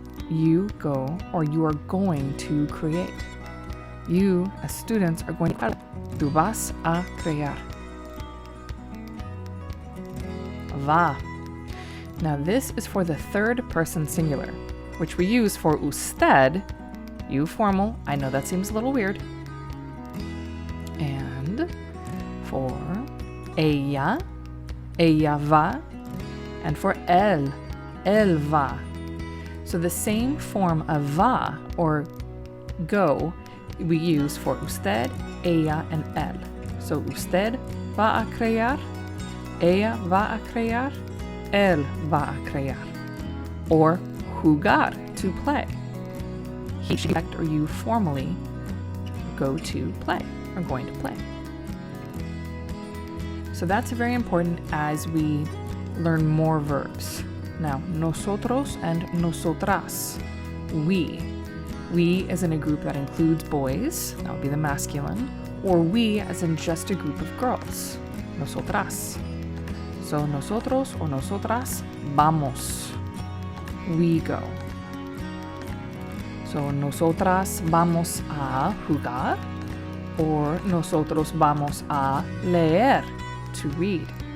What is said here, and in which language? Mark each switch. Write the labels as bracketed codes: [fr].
[en] You go or you are going to create. You, as students, are going to. [es] Tú vas a crear. [en] Va. Now this is for the third person singular, which we use for usted, you formal. I know that seems a little weird. And for ella, ella va, and for él va. So the same form of va or go we use for usted, ella, and él. [es] So usted va a crear, ella va a crear, él va a crear. [en] Or jugar, to play. He, she, or you formally go to play, or going to play. So that's very important as we learn more verbs. Now, nosotros and nosotras, we. We as in a group that includes boys, that would be the masculine, or we as in just a group of girls, nosotras. So nosotros or nosotras vamos. We go. [es] So nosotras vamos a jugar, or nosotros vamos a leer, [en] to read.